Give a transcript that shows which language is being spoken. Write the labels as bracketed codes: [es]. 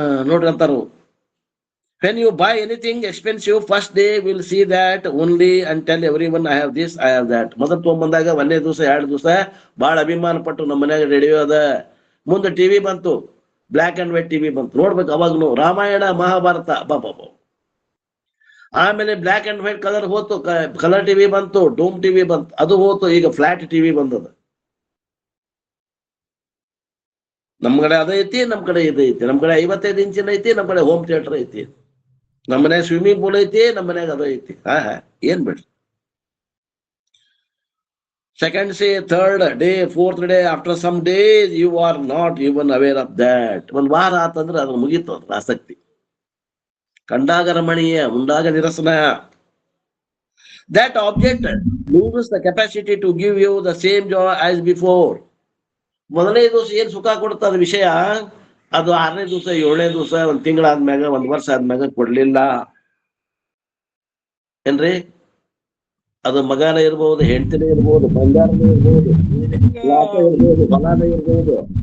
[kn] ನೋಡ್ರಿ ಅಂತಾರು, [en] when you buy anything expensive first day will see that only and tell everyone, I have this, I have that. [kn] ಮೊದಲು ತಗೊಂಬಂದಾಗ 1ನೇ ದಿವಸ 2 ದಿವಸ ಬಹಳ ಅಭಿಮಾನ ಪಟ್ಟು ನಮ್ಮ ಮನ್ಯಾಗ ರೇಡಿಯೋ ಅದ. ಮುಂದೆ ಟಿವಿ ಬಂತು, ಬ್ಲಾಕ್ ಅಂಡ್ ವೈಟ್ ಟಿವಿ ಬಂತು. ನೋಡ್ಬೇಕು ಅವಾಗ್ನು ರಾಮಾಯಣ ಮಹಾಭಾರತ ಬಾಬಾ. ಆಮೇಲೆ ಬ್ಲಾಕ್ ಅಂಡ್ ವೈಟ್ ಕಲರ್ ಹೋತು, ಕಲರ್ ಟಿವಿ ಬಂತು, ಡೂಮ್ ಟಿವಿ ಬಂತು, ಅದು ಹೋತು. ಈಗ ಫ್ಲಾಟ್ ಟಿವಿ ಬಂದದ. ನಮ್ ಕಡೆ ಅದ ಐತಿ, ನಮ್ ಕಡೆ ಇದು ಐತಿ. ನಮ್ ಕಡೆ 55 ಇಂಚಿನ ಐತಿ, ನಮ್ ಕಡೆ ಹೋಮ್ ಥಿಯೇಟರ್ ಐತಿ. ನಮ್ಮ ಮನ್ಯಾಗ ಸ್ವಿಮ್ಮಿಂಗ್ ಪೂಲ್ ಐತಿ, ನಮ್ಮ ಮನ್ಯಾಗ ಅದು ಐತಿ. ಏನ್ ಬಿಡ್ರಿ. [en] Second day, third day, fourth day, after some days you are not even aware of that. [kn] ಒಂದ್ ವಾರ ಆತಂದ್ರೆ ಅದು ಮುಗೀತು ಅದ್ರ ಆಸಕ್ತಿ. ಕಂಡಾಗ ರಮಣೀಯ, ಉಂಡಾಗ ನಿರಸನ. [en] That object loses the capacity to give you the same joy as before. [kn] ಮೊದಲನೇ ದಿವಸ ಏನ್ ಸುಖ ಕೊಡ್ತದ ವಿಷಯ, ಅದು 6ನೇ ದಿವಸ, 7ನೇ ದಿವಸ, 1 ತಿಂಗಳಾದ್ಮ್ಯಾಗ, 1 ವರ್ಷ ಆದ್ಮ್ಯಾಗ ಕೊಡ್ಲಿಲ್ಲ. ಏನ್ರಿ? ಅದು ಮಗನ ಇರ್ಬಹುದು, ಹೆಂಡತಿನೇ ಇರ್ಬಹುದು, ಬಂಗಾರನೇ ಇರ್ಬಹುದು, ಹೊಲನೇ ಇರ್ಬಹುದು.